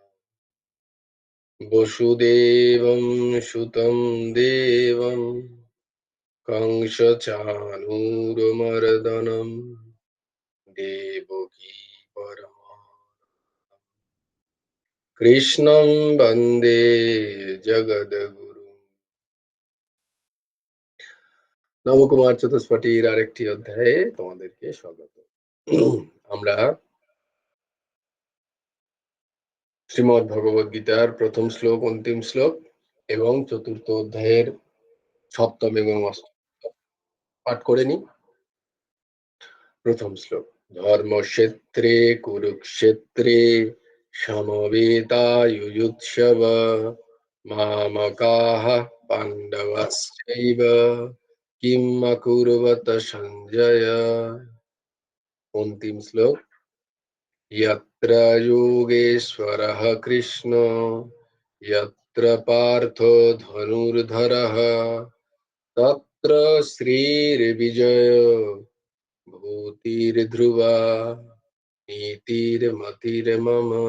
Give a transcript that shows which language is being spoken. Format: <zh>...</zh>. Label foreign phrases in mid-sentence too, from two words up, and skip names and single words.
<sa>वसुदेवं सुतं देवं कंसचाणूरमर्दनं देवकी परमानन्दं कृष्णं वन्दे जगद्गुरुं।</sa> <bn>নবকুমার চতুষ্পটির আরেকটি অধ্যায়ে তোমাদেরকে স্বাগত। আমরা শ্রীমদ্ ভগবদ গীতার প্রথম শ্লোক, অন্তিম শ্লোক এবং চতুর্থ অধ্যায়ের সপ্তম এবং অষ্টম শ্লোক পাঠ করে নি। প্রথম শ্লোক:</bn> <sa>ধর্মক্ষেত্রে কুরুক্ষেত্রে সমবেতায়ুযুৎসব মামকাঃ পাণ্ডবাশ্চৈব কিম অকুর্বত সঞ্জয়।</sa> <bn>অন্তিম শ্লোক:</bn> <sa>यत्र योगेश्वरः कृष्ण यत्र पार्थो धनुर्धरः तत्र श्रीर्विजय भूतिर्ध्रुवा नीतिर्मतिर्मम।</sa>